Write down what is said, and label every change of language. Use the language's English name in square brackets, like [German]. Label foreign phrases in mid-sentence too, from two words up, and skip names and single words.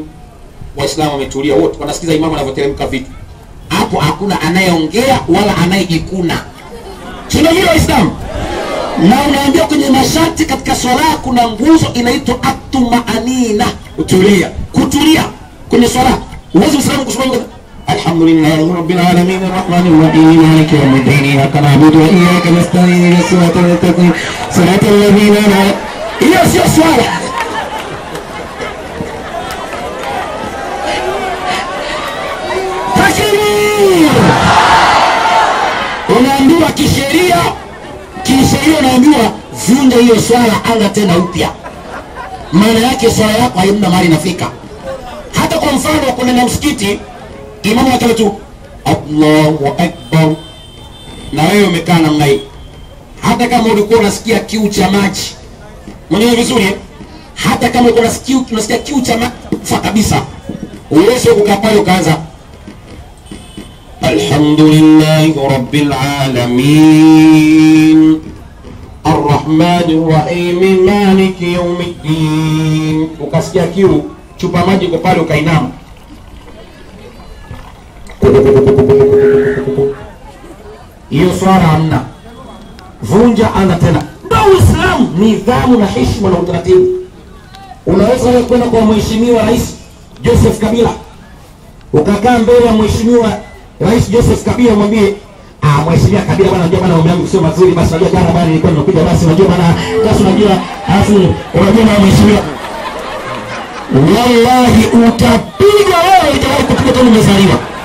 [Swahili] Waislamu wametulia wote, wanasikiza imamu anavyoteremka vitu. Hapo hakuna anayeongea wala anayejikuna. Tunajua Waislamu. Na unaambia kwenye masharti katika swala kuna nguzo inaitwa at-tumaanina, kutulia. Kutulia kwenye swala. Uwezo Muislamu kusema [Arabic] الحمد لله رب العالمين الرحمن الرحيم مالك يوم الدين إياك نعبد وإياك نستعين اهدنا الصراط المستقيم صراط الذين أنعمت. [Swahili] Hiyo sio swala. Unaambiwa kisheria unaambiwa vunja hiyo swala, anga tena upya. Maana yake swala yako haina mahali inafika. Hata kwa mfano kuna na msikiti imamu akala tu [Arabic] الله أكبر, [Swahili] na wewe umekaa namna hii, hata kama ulikuwa unasikia kiu cha maji mwenyewe vizuri, hata kama ulikuwa unasikia kiu cha maji kabisa, uweze kukaa pale ukaanza [Arabic] الحمد لله رب العالمين الرحمن الرحيم مالك يوم الدين. [Swahili] Ukasikia kiu, chupa maji iko pale, ukainama. Hiyo swala hamna. Vunja, anza tena. Ndio Uislamu, nidhamu na heshima na utaratibu. Unaweza kwenda kwa mheshimiwa Rais Joseph Kabila, ukakaa mbele ya mheshimiwa Rais Joseph Kabila, mwambie mheshimiwa Kabila, bwana unajua bwana mambo yangu sio mazuri, basi unajua jana bwana nilikuwa nimekuja, basi unajua bwana basi unajua unajua na mheshimiwa, wallahi utapiga wewe, itawahi kupiga tu umezaliwa.